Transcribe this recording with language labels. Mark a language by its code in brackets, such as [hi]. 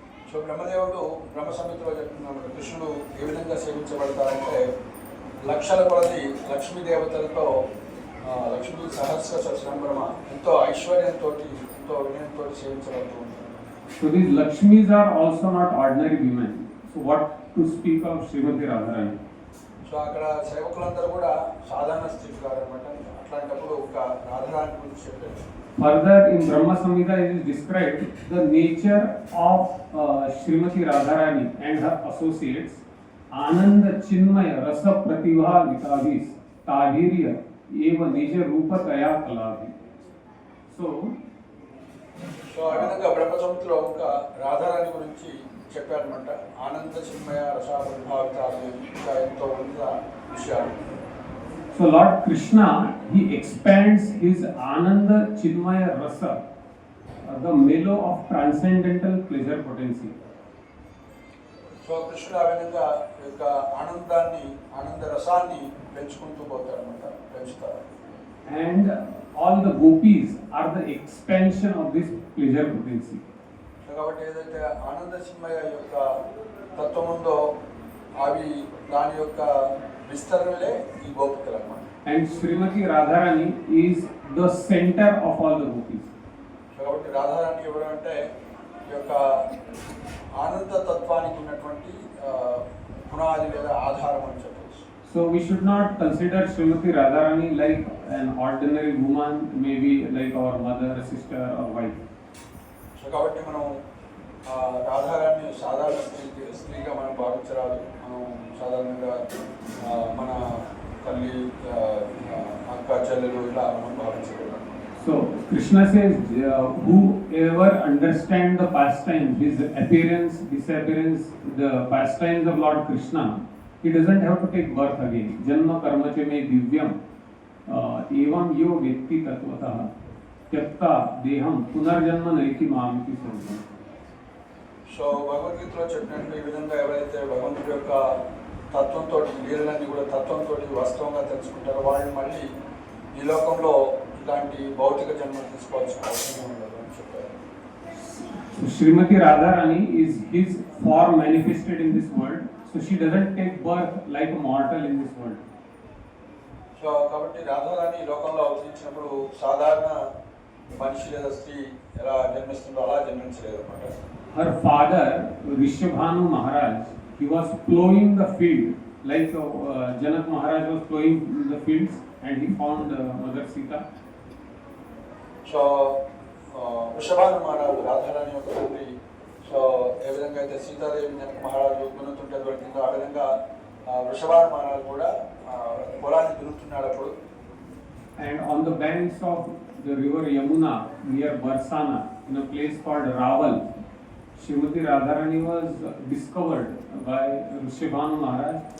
[te] So బ్రహ్మదేవుడు బ్రహ్మ సంహితలో చెప్తున్నాడు కృష్ణుడు ఏ విధంగా సేవించబడతారంటే లక్షల కొలది లక్ష్మీ దేవతలతో లక్ష్మీ సహస్ర సత్సంభ్రమ ఎంతో ఐశ్వర్యంతో ఎంతో వినయంతో సేవించబడుతూ ఉంటారు. [en] So these Lakshmis are also not ordinary women. So what to speak of Srimati Radharani? [te] So అక్కడ సేవకులందరూ కూడా సాధారణ స్థితి కాదు అనమాట. అట్లాంటప్పుడు ఒక రాధారాణి గురించి చెప్పారు. [en] Further in Brahma Samhita it is described the nature of Srimati Radharani and her associates [sa] Ananda Chinmaya Rasa Pratibha Vikabhis Tadhirya Eva Nija Rupa Taya Kalavi. [en] So [te] ఆ విధంగా బ్రహ్మ సంహితలో ఒక రాధారాణి గురించి చెప్పారనమాట. ఆనంద చిన్మయ రస ప్రభావితాలు ఇంకా ఎంతో ఉన్నత విషయాలు. [en] So Lord Krishna, he expands his Ananda Chinmaya Rasa, the mellow of transcendental pleasure potency. [te] So కృష్ణుడు ఆ విధంగా యొక్క ఆనంద రసాన్ని పెంచుకుంటూ పోతారనమాట, పెంచుతారు. [en] And all the gopis are the expansion of this pleasure potency. [te] So కాబట్టి ఏదైతే ఆనంద చిన్మయ యొక్క తత్వం ఉందో అవి దాని యొక్క విస్తరణలే ఈ గోపికలు అన్నమాట. [en] And Srimati Radharani is the center of all the gopis. [te] So కాబట్టి రాధారాణి ఎవరు అంటే ఈ యొక్క ఆనంద తత్వానికి ఉన్నటువంటి పునాది లేదా ఆధారం అని చెప్పవచ్చు. [en] So we should not consider Srimati Radharani like an ordinary woman, maybe like our mother, sister or wife. [te] So కాబట్టి మనం రాధారాణి సాధారణ స్త్రీగా మనం భావించరాదు. మనం సాధారణంగా మన తల్లి అక్క చెల్లెలు ఇలా మనం భావించగలం. [en] So Krishna says, whoever understand the pastime, his appearance, disappearance, the pastimes of Lord Krishna, he doesn't have to take birth again. [sa] Janma karma cha me divyam evam yo vyakti tatvatah tyakta deham punarjanma naiti mamiti sarvam. [te] So భగవద్గీతలో చెప్పినట్టు ఈ విధంగా ఎవరైతే భగవంతుడి యొక్క తత్వంతో లీలలన్నీ కూడా తత్వంతో వాస్తవంగా తెలుసుకుంటారో వాళ్ళు మళ్ళీ ఈ లోకంలో ఇలాంటి భౌతిక జన్మను తీసుకోవాల్సిన అవసరం ఉండదు అని చెప్పారు. [en] So Srimati Radharani is his form manifested in this world. So she doesn't take birth like a mortal in this world. [te] So కాబట్టి రాధారాణి ఈ లోకంలో అవతరించినప్పుడు సాధారణ మనిషి లేదా స్త్రీ ఎలా జన్మిస్తుందో అలా జన్మించలేదు అన్నమాట. [en] Her father, Rishabhanu Maharaj, he was plowing the field like Janak Maharaj was plowing the fields and he found Mother Sita. [te] So Vrishabhanu మహారాజు రాధారాణి యొక్క తండ్రి సో ఏ విధంగా అయితే సీతాదేవి జనక మహారాజు దున్నుతుంటే దొరికిందో ఆ విధంగా వృషభాను మహారాజు కూడా పొలాన్ని దున్నుతున్నాడు అప్పుడు. [en] And on the banks of the river Yamuna near Barsana in a place called Raval, Srimati Radharani was discovered by Rishabhanu Maharaj.